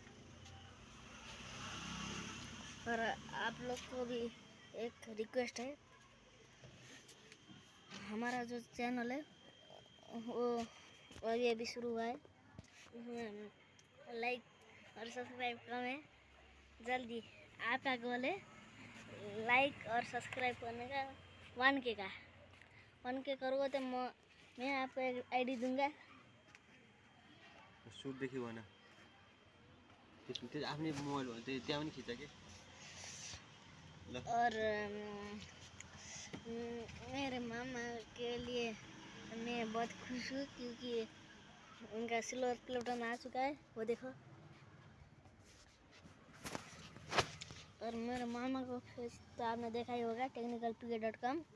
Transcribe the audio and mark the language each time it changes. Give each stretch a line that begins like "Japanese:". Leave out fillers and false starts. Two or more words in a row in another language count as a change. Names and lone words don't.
Hindi: और आप लोग को भी एक रिक्वेस्ट है, हमारा जो चैनल है वो अभी शुरू हुआ है। लाइक और सब्सक्राइब करें जल्दी। आपका गोल है लाइक और सब्सक्राइब करने का 1K का। 1K करोगे तो मैं आपको एक आईडी दूंगा।
Nepali: सुट देखियो भन त्यसले आफ्नै मोबाइल हो त्यहाँ पनि खिच्छ के ल।
Hindi: और मेरे मामा के लिए मैं बहुत खुश हूँ क्योंकि उनका
English: silver plate
Hindi: आ चुका है, वो देखो। और मेरे मामा को तो आपने देखा ही होगा, technicalpk.com।